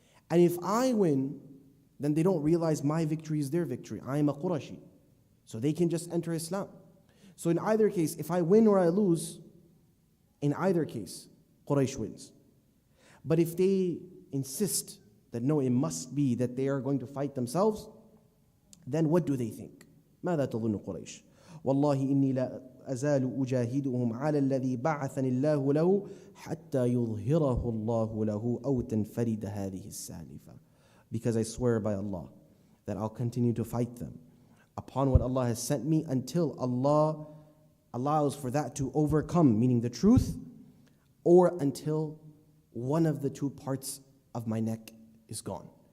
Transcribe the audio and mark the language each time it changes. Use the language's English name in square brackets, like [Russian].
[English] And if I win, then they don't realize my victory is their victory. I am a Qurashi. So they can just enter Islam. So in either case, if I win or I lose, in either case, Quraysh wins. But if they insist that no, it must be that they are going to fight themselves, then what do they think? [Arabic] ماذا تظن قريش والله إني لا أزال أجاهدهم على الذي بعثني الله له حتى يظهره الله له أو تنفرد هذه السالفة. [English] Because I swear by Allah that I'll continue to fight them upon what Allah has sent me until Allah allows for that to overcome, meaning the truth, or until one of the two parts of my neck is gone.